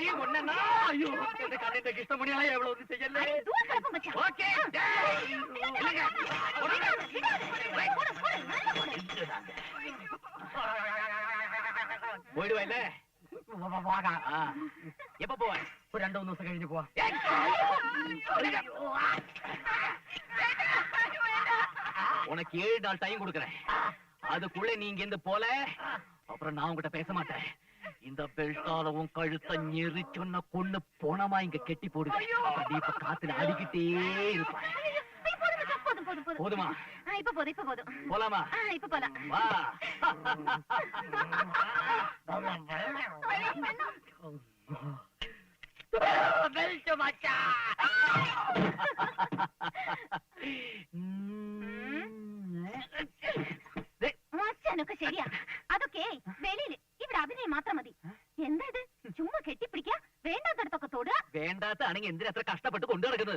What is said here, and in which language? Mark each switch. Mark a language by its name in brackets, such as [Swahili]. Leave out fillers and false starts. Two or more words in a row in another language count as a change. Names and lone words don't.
[Tamil] ஒன்னா ஐயோ, என் கண்ணுக்கு இஷ்டமணியா எவ்வளவு செய்யல. ஓகே போயிடுவா இல்ல? எப்ப போவேன்? [Malayalam] ഒരു 2-3 ദിവസം കഴിഞ്ഞ് പോവാ. [Tamil] உனக்கு 7 நாள் டைம் கொடுக்கறேன். அதுக்குள்ள நீங்க இருந்து போல, அப்புறம் நான் உங்ககிட்ட பேச மாட்டேன். இந்த பெல்ட்டால உன் கழுத்தை நெரிச்சொன்ன கொண்டு போனமா இங்க கெட்டி போடுவேன். இப்ப காத்துல அடிக்கிட்டே இருப்பேன். போதுமா? இப்ப போதும், இப்ப போதும். போலாமா? இப்ப போலாம். வா. பெல்ட் மச்சான். [Malayalam] മച്ചാനൊക്കെ ശരിയാ. അതൊക്കെ വെളിയില്. ഇവിടെ അഭിനയം മാത്രം മതി. എന്താ ഇത്? ചുമ്മാ കെട്ടിപ്പിടിക്കാ, വേണ്ടാത്തടത്തൊക്കെ തൊടുക. വേണ്ടാത്താണെങ്കിൽ എന്തിനാ അത്ര കഷ്ടപ്പെട്ട് കൊണ്ടു നടക്കുന്നത്?